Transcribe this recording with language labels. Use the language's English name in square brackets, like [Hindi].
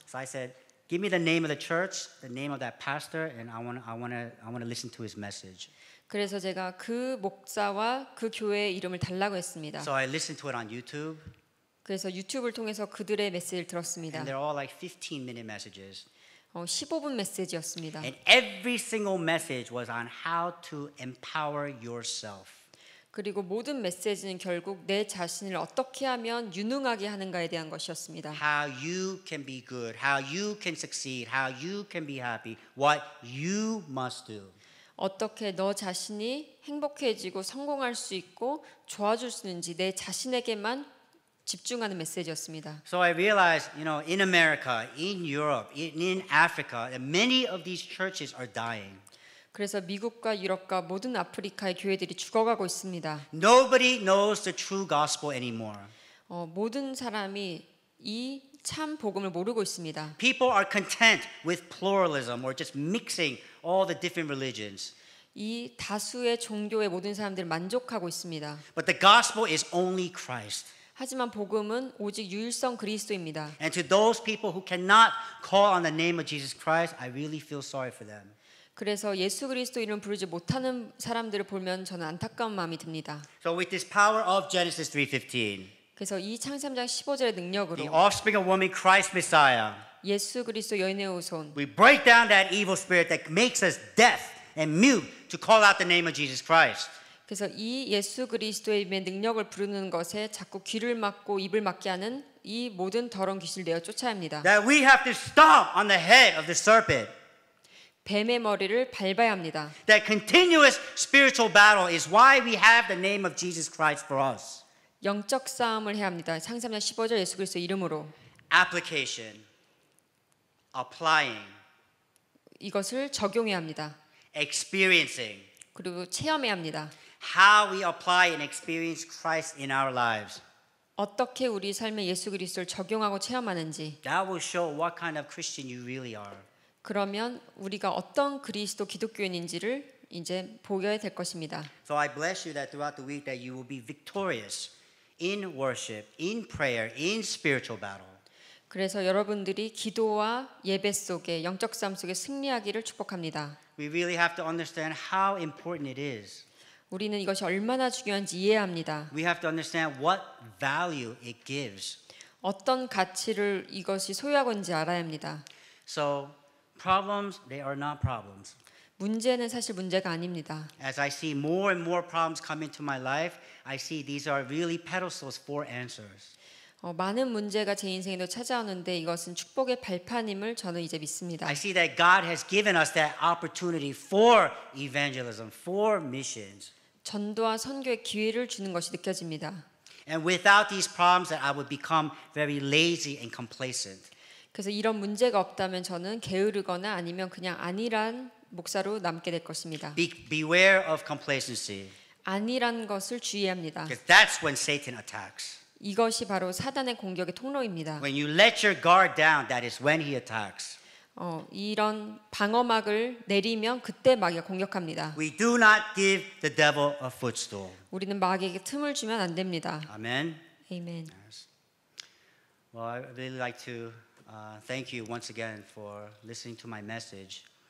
[English] So I said, give me the name of the church, the name of that pastor, and I want to listen to his message. [Korean] 그래서 제가 그 목사와 그 교회의 이름을 달라고 했습니다. [English] So I listened to it on YouTube. [Korean] 그래서 유튜브를 통해서 그들의 메시지를 들었습니다. [English] And they're all like 15-minute messages. [Korean] 15분 메시지였습니다. [English] And every single message was on how to empower yourself. [Korean] 그리고 모든 메시지는 결국 내 자신을 어떻게 하면 유능하게 하는가에 대한 것이었습니다. [English] How you can be good, how you can succeed, how you can be happy, what you must do. [Korean] 어떻게 너 자신이 행복해지고 성공할 수 있고 좋아질 수 있는지 내 자신에게만 집중하는 메시지였습니다. [English] So I realized, in America, in Europe, in Africa, that many of these churches are dying. [Korean] 그래서 미국과 유럽과 모든 아프리카의 교회들이 죽어가고 있습니다. [English] Nobody knows the true gospel anymore. [Korean] 모든 사람이 이 참 복음을 모르고 있습니다. [English] People are content with pluralism or just mixing all the different religions. [Korean] 이 다수의 종교의 모든 사람들을 만족하고 있습니다. [English] But the gospel is only Christ. [Korean] 하지만 복음은 오직 유일성 그리스도입니다. [English] And to those people who cannot call on the name of Jesus Christ, I really feel sorry for them. [Korean] 그래서 예수 그리스도 이름 부르지 못하는 사람들을 보면 저는 안타까운 마음이 듭니다. [English] So with this power of Genesis 3:15, [Korean] 그래서 이 창세기장 15절의 [English] the [Korean] 능력으로 [English] offspring of woman, Christ Messiah, [Korean] 예수 그리스도 여인의 후손 [English] we break down that evil spirit that makes us deaf and mute to call out the name of Jesus Christ. [Korean] 그래서 이 예수 그리스도의 이름의 능력을 부르는 것에 자꾸 귀를 막고 입을 막게 하는 이 모든 더러운 귀신을 내어 쫓아야 합니다. [English] That we have to stomp on the head of the serpent. [Korean] 뱀의 머리를 밟아야 합니다. [English] That continuous spiritual battle is why we have the name of Jesus Christ for us. [Korean] 영적 싸움을 해야 합니다. 창세기장 15절 예수 그리스도 이름으로 [English] Application, applying, [Korean] 이것을 적용해야 합니다. [English] experiencing, [Korean] 그리고 체험해야 합니다. [English] how we apply and experience Christ in our lives. [Korean] 어떻게 우리 삶에 예수 그리스도를 적용하고 체험하는지 [English] That will show what kind of Christian you really are. [Korean] 그러면 우리가 어떤 그리스도 기독교인인지를 이제 보게 될 것입니다. [English] So I bless you that throughout the week that you will be victorious in worship, in prayer, in spiritual battle. [Korean] 그래서 여러분들이 기도와 예배 속에 영적 싸움 속에 승리하기를 축복합니다. [English] We really have to understand how important it is. [Korean] 우리는 이것이 얼마나 중요한지 이해해야 합니다. [English] We have to understand what value it gives. [Korean] 어떤 가치를 이것이 소유하고 있는지 알아야 합니다. [English] So problems, they are not problems. [Korean] 문제는 사실 문제가 아닙니다. [English] As I see more and more problems come into my life, I see these are really pedestals for answers. [Korean] 많은 문제가 제 인생에도 찾아오는데 이것은 축복의 발판임을 저는 이제 믿습니다. [English] I see that God has given us that opportunity for evangelism, for missions. [Korean] 전도와 선교의 기회를 주는 것이 느껴집니다. [English] And without these problems, that I would become very lazy and complacent. [Korean] 그래서 이런 문제가 없다면 저는 게으르거나 아니면 그냥 아니란 목사로 남게 될 것입니다. [English] Beware of complacency, [Korean] 아니란 것을 주의해야 합니다. [English] because that's when Satan attacks. [Korean] 이것이 바로 사단의 공격의 통로입니다. [English] When you let your guard down, that is when he attacks. [Korean] 이런 방어막을 내리면 그때 마귀가 공격합니다. [English] We do not give the devil a footstool. [Korean] 우리는 마귀에게 틈을 주면 안 됩니다. [English] Amen. [Korean] 아멘. [English] Well, I really like to thank you once again for listening to my message.